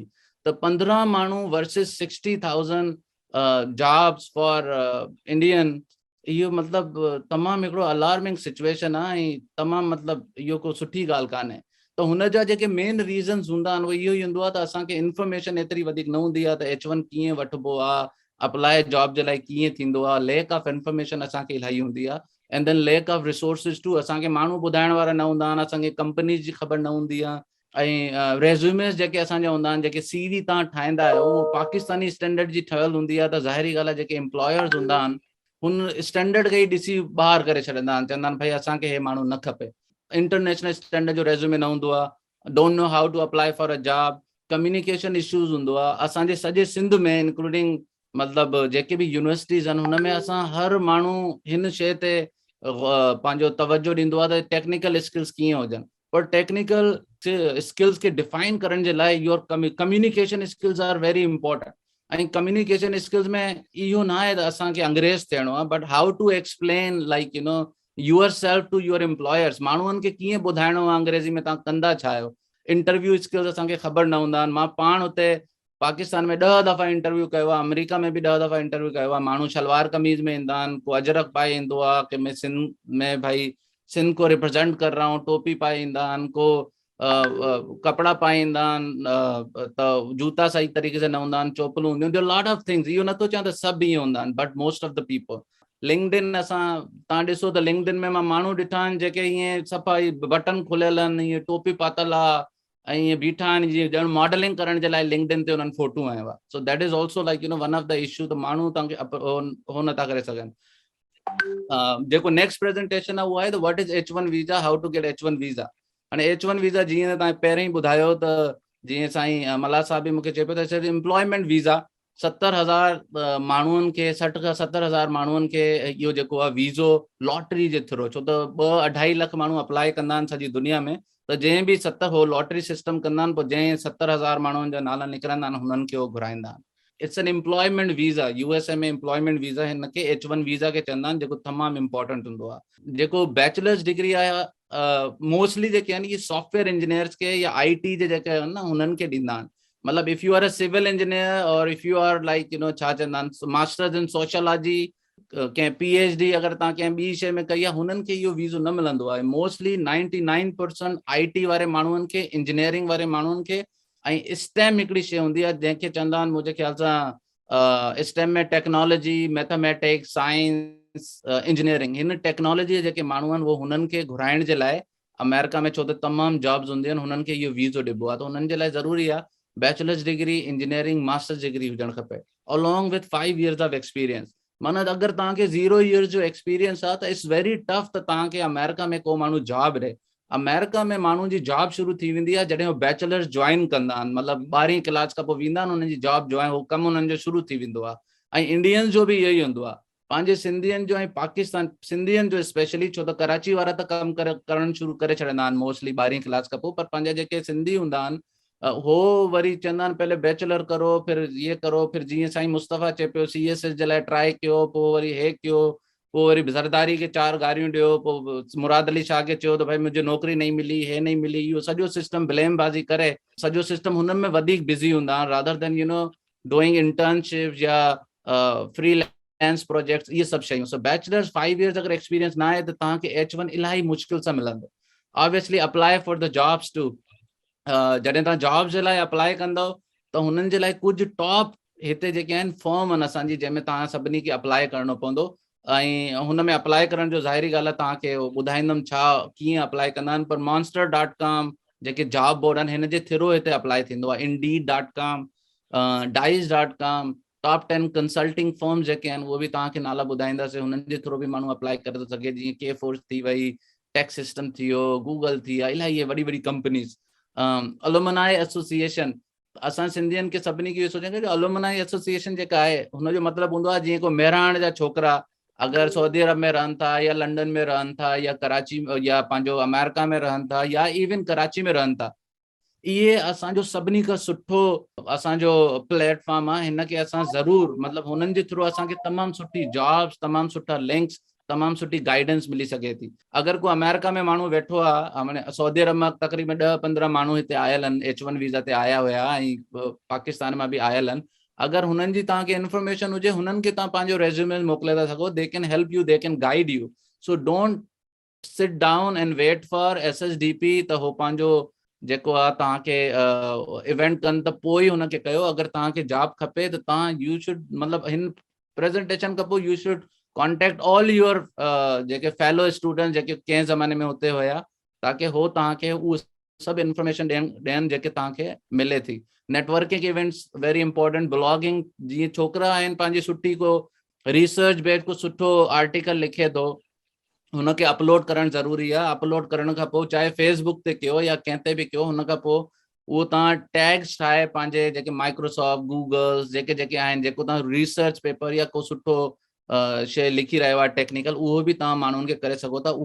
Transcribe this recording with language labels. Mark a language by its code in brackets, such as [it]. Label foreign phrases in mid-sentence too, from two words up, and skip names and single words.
[sd] त 15 माण्हू [en] versus 60,000 jobs for Indian, [sd] इहो मतिलबु तमामु हिकिड़ो [en] alarming situation [sd] आहे ऐं तमामु मतिलबु इहो को सुठी ॻाल्हि कान्हे। त हुन जा जेके [en] main reasons [sd] हूंदा आहिनि उहो इहो ई हूंदो आहे त असांखे इंफॉर्मेशन एतिरी वधीक न हूंदी आहे त H1 कीअं वठिबो आहे, [en] apply job [sd] जे लाइ कीअं थींदो आहे, [en] lack of information [sd] असांखे इलाही हूंदी आहे, [en] and then lack of resources too, [sd] असांखे माण्हू ॿुधाइण वारा न हूंदा आहिनि, असांखे कंपनीज़ जी ख़बर न हूंदी आहे, ऐं रेज़्यूमेस जेके असांजा हूंदा आहिनि, जेके CV तव्हां ठाहींदा आहियो उहो [en] Pakistani standard [sd] जी ठहियल हूंदी आहे, त ज़ाहिरी ॻाल्हि आहे जेके एम्प्लॉयर्स हूंदा आहिनि हुन स्टैंडर्ड खे ई ॾिसी ॿाहिरि करे छॾींदा आहिनि, चवंदा आहिनि भाई असांखे हे माण्हू न खपे, [en] international standard [sd] जो रेज़्यूमे न हूंदो आहे, [en] don't know how to apply for a job, communication issues हूंदो आहे। [sd] असांजे सॼे सिंध में इंक्लूडिंग मतिलबु जेके बि यूनिवर्सिटीज़ आहिनि हुन में असां हर माण्हू हिन शइ ते पंहिंजो तवजो ॾींदो आहे त [en] technical skills [sd] कीअं हुजनि, पर [en] technical skills [sd] खे डिफाइन करण जे लाइ [en] your communication skills are very important. [sd] ऐं [en] communication skills [sd] में इहो न आहे त असांखे अंग्रेज़ थियणो आहे, [en] but how to explain like yourself to your employers, [sd] माण्हुनि खे कीअं ॿुधाइणो आहे अंग्रेज़ी में तव्हां कंदा छा आहियो। [en] interview skills [sd] असांखे ख़बर न हूंदा आहिनि। मां पाण हुते पाकिस्तान में 10 दफ़ा इंटरव्यू कयो आहे, अमेरिका में बि 10 दफ़ा इंटरव्यू कयो आहे, माण्हू शलवार कमीज़ में ईंदा आहिनि, को अजरक पाए ईंदो आहे, [hi] कि मैं सिंध में भाई सिंध को रिप्रेजेंट कर रहा हूँ, [sd] टोपी पाए ईंदा आहिनि, को कपिड़ा पाए ईंदा आहिनि, त जूता सही तरीक़े सां न हूंदा आहिनि, चोपलूं हूंदियूं आहिनि, [en] lot of things. [sd] इहो नथो चवां त सभु ईअं हूंदा आहिनि, [en] but most of the people. [sd] लिंक्डइन असां तव्हां ॾिसो त लिंक्डइन में मां माण्हू ॾिठा आहिनि जेके ईअं सफ़ा बटन खुलियल आहिनि, ईअं टोपी पातल आहे, ऐं ईअं बीठा आहिनि जीअं ॼण मॉडलिंग करण जे लाइ लिंक्डइन ते हुननि फोटू आयो आहे। [en] so that is also like one of the issue, [sd] त माण्हू तव्हांखे हो नथा करे सघनि। जेको नेक्स्ट प्रेज़ेंटेशन आहे उहो आहे त [en] what is H1 visa, how to get H1 visa. [sd] हाणे H1 वीज़ा जीअं तव्हां पहिरियों ई ॿुधायो त जीअं साईं मल्हा साहब बि मूंखे चए पियो त [en] employment visa [sd] 70,000 माण्हुनि खे, 60 खां 70,000 माण्हुनि खे इहो जेको आहे वीज़ो लॉटरी जे थ्रू, छो त 2-2.5 लख माण्हू अप्लाई कंदा आहिनि सॼी दुनिया में, त जंहिं बि हो [en] lottery system [sd] कंदा आहिनि, पोइ जंहिं 70,000 माण्हुनि जा नाला निकिरंदा आहिनि हुननि खे उहो घुराईंदा आहिनि। [en] it's an employment visa, USA में employment visa, [sd] हिनखे H1 वीज़ा खे चवंदा आहिनि, जेको तमामु इंपॉर्टेंट हूंदो आहे। जेको [en] bachelor's degree [sd] आहे मोस्टली जेके आहिनि इहे [en] software engineers [sd] के या IT जे जेके आहिनि न हुननि खे ॾींदा आहिनि। मतलब [en] if you are a civil engineer [sd] और [en] if you are like [sd] छा चवंदा आहिनि [en] masters in sociology, [sd] कंहिं PhD अगरि तव्हां कंहिं ॿी शइ में कई आहे, हुननि खे इहो वीज़ो न मिलंदो आहे। मोस्टली 99% IT वारे माण्हुनि खे, इंजीनियरिंग वारे माण्हुनि खे, ऐं स्टेम हिकिड़ी शइ हूंदी आहे जंहिंखे चवंदा आहिनि मुंहिंजे ख़्याल सां स्टेम में [en] technology, mathematics, science, engineering, [sd] हिन टेक्नोलॉजी जेके माण्हू आहिनि उहो हुननि खे घुराइण जे लाइ अमेरिका में, छो त तमामु जॉब्स हूंदियूं आहिनि, हुननि खे इहो वीज़ो ॾिबो आहे। त हुननि जे लाइ ज़रूरी आहे [en] bachelor's degree, [sd] इंजीनियरिंग, [en] master's degree [sd] हुजणु खपे, [en] along with 5 years of experience. [sd] माना अगरि तव्हांखे 0 years जो एक्सपीरियंस आहे त [en] it's very tough [sd] त तव्हांखे अमेरिका में को माण्हू जॉब ॾे। अमेरिका में माण्हू जी जॉब शुरू थी वेंदी आहे जॾहिं उहे बैचलर्स ज्वाइन कंदा आहिनि, मतिलबु 12वीं क्लास खां पोइ वेंदा आहिनि, हुननि जी जॉब जो आहे उहो कमु हुननि जो शुरू थी वेंदो आहे। ऐं इंडियंस जो बि इहो ई हूंदो आहे, पंहिंजे सिंधियुनि जो ऐं पाकिस्तान सिंधियुनि जो स्पेशली, छो त कराची वारा त कमु करणु शुरू करे छॾींदा आहिनि मोस्टली 12वीं क्लास खां पोइ, पर पंहिंजा जेके सिंधी हूंदा आहिनि हो वरी चवंदा आहिनि [hi] पहले बैचलर करो, फिर ये करो, फिर [sd] जीअं साईं मुस्तफ़ा चए पियो CSS जे लाइ ट्राई कयो, पोइ वरी हे कयो, पोइ वरी ज़रदारी खे 4 गारियूं ॾियो, पोइ मुराद अली शाह खे चयो त भाई मुंहिंजी नौकिरी नहीं मिली, हे नहीं मिली, इहो सॼो सिस्टम ब्लेम बाज़ी करे, सॼो सिस्टम हुननि में वधीक बिज़ी हूंदा आहिनि [en] rather than doing internship [sd] या [en] freelance projects, [sd] इहे सभु शयूं। सो बैचलर्स 5 years अगरि एक्सपीरियंस न आहे त तव्हांखे H1 इलाही मुश्किल सां मिलंदो। [en] obviously apply for the jobs too, [sd] जॾहिं तव्हां जॉब जे लाइ अप्लाई कंदव त हुननि जे लाइ कुझु टॉप हिते जेके आहिनि फॉर्म आहिनि असांजी, जंहिंमें तव्हां सभिनी खे अप्लाई करिणो पवंदो। ऐं हुन में अप्लाई करण जो ज़ाहिरी ॻाल्हि आहे तव्हांखे ॿुधाईंदुमि छा कीअं अप्लाई कंदा आहिनि। पर monster.com जेके [en] job board [sd] आहिनि हिन जे थ्रू हिते अप्लाई थींदो आहे। indeed.com, dice.com, टॉप 10 [en] consulting firms [sd] जेके आहिनि उहे बि तव्हांखे नाला ॿुधाईंदासीं, हुननि जे थ्रू बि माण्हू अप्लाई करे थो सघे, जीअं के फोर्स थी वई, [en] tech system [sd] थी वियो, गूगल थी विया, इलाही वॾी वॾी कंपनीज़। [en] alumni association, [sd] असां सिंधियुनि खे सभिनी खे इहो सोचणु घुरिजे [en] alumni association [sd] जेका आहे हुनजो मतिलबु हूंदो आहे जीअं को मेराण जा छोकिरा अगर सऊदी अरब में रहन था या लंडन में रहन था या कराची या पंहिंजो अमेरिका में रहन था या इवन कराची में रहन था, ये असांजो सभिनी खां सुठो असांजो प्लेटफॉर्म आहे। हिन खे असां ज़रूर मतिलबु हुननि जे थ्रू असांखे तमामु सुठी जॉब्स, तमामु सुठा लिंक्स, तमामु सुठी गाइडेंस मिली सघे थी। अगरि को अमेरिका में माण्हू वेठो आहे, माने सऊदी अरब मां तक़रीबन 10-15 माण्हू हिते आयल आहिनि, H1 वीज़ा ते आया हुया ऐं पाकिस्तान मां बि आयल आहिनि। अगर हुननि जी तव्हांखे इंफॉर्मेशन हुजे, हुननि खे तव्हां पंहिंजो रेज़्यूमे मोकिले था सघो। [en] they can help you, they can guide you. so don't sit down and wait for SSDP [sd] त हो पंहिंजो जेको आहे तव्हांखे इवेंट कनि त पोइ ई हुनखे कयो। अगरि तव्हांखे जॉब खपे त तव्हां [en] you should [sd] मतिलबु हिन प्रेज़ेंटेशन खां पोइ [en] you should contact all your [sd] जेके [en] fellow student [sd] जेके कंहिं ज़माने में हुते हुया, ताकी हो तव्हांखे उहो सभु इंफॉर्मेशन ॾियनि जेके तव्हांखे मिले थी। [en] networking events very important. [sd] ब्लॉगिंग, जीअं छोकिरा आहिनि पंहिंजी सुठी को रिसर्च बेस्ड को सुठो आर्टिकल लिखे थो, हुनखे अपलोड करणु ज़रूरी आहे। अपलोड करण खां पोइ चाहे फेसबुक ते कयो या कंहिं ते बि कयो, हुन खां पोइ उहो तव्हां टैग्स ठाहे पंहिंजे जेके माइक्रोसॉफ्ट, गूगल जेके जेके आहिनि, जेको तव्हां रिसर्च पेपर या को सुठो शइ लिखी रहियो आहे टेक्निकल, उहो बि तव्हां माण्हुनि खे करे सघो था।